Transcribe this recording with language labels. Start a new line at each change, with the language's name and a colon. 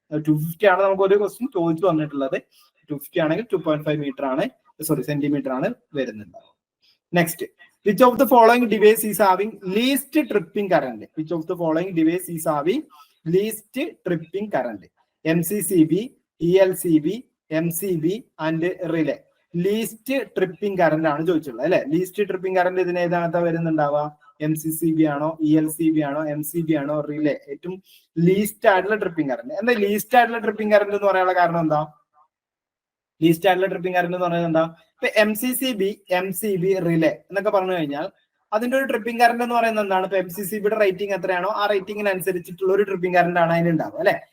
Malayalam: 250 ആണ് നമുക്ക് ഒരു ക്വസ്റ്റ്യൻ ചോദിച്ചു വന്നിട്ടുള്ളത്. 250 ആണെങ്കിൽ 2.5 മീറ്റർ ആണ്, സെന്റിമീറ്റർ ആണ് വരുന്നുണ്ടാവും.
English: Next, which of the following device is having least tripping current? Which of the following device is having least tripping current? MCCB, ELCB, MCB and relay.
Malayalam: Least tripping current ആണ് ചോദിച്ചിട്ടുള്ളത് അല്ലെ. Least tripping current ഇതിന് ഏതാകത്ത വരുന്നുണ്ടാവുക, MCCB ആണോ, ELCB ആണോ, MCB ആണോ, relay? ഏറ്റവും least ആയിട്ടുള്ള tripping current. എന്താ ലീസ്റ്റ് ആയിട്ടുള്ള ട്രിപ്പിംഗ് കറന്റ് എന്ന് പറയാനുള്ള കാരണം എന്താ? ലീസ്റ്റ് ആയിട്ടുള്ള ട്രിപ്പിംഗ് കറന്റ് എന്ന് പറയുന്നത് എന്താ, ഇപ്പൊ MCCB, MCB, റിലേ എന്നൊക്കെ പറഞ്ഞു കഴിഞ്ഞാൽ അതിന്റെ ഒരു ട്രിപ്പിംഗ് കറന്റ് എന്ന് പറയുന്നത് എന്താണ്, ഇപ്പൊ MCCBയുടെ റേറ്റിംഗ് എത്രയാണോ ആ റേറ്റിംഗിന് അനുസരിച്ചിട്ടുള്ള ഒരു ട്രിപ്പിംഗ് കറന്റ് ആണ് അതിനുണ്ടാവുക അല്ലെ.